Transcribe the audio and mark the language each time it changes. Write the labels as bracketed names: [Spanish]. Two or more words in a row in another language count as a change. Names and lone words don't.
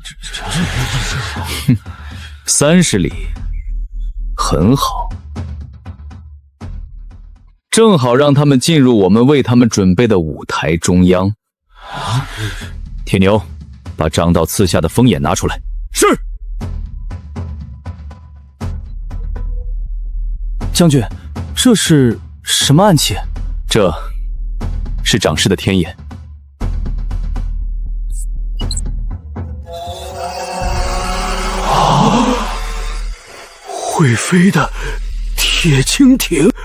[Chinese] 30 里，很好，正好讓他們進入我們為他們準備的舞台中央。鐵牛，把張道賜下的風眼拿出來。是。將軍，這是什麼暗器？這是長氏的天眼。會飛的鐵蜻蜓。